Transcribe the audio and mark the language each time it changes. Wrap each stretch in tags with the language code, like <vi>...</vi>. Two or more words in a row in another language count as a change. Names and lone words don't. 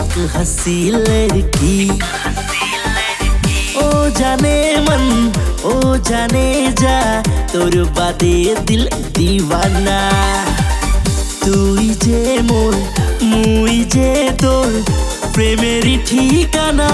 <hi>हंसी लड़की। ओ जाने मन ओ जाने जा</hi> <bn>তোর বাদে</bn> <hi>दिल दीवाना।</hi> <bn>তুই যে মোর মুই যে তোর প্রেমেরই ঠিকানা।</bn>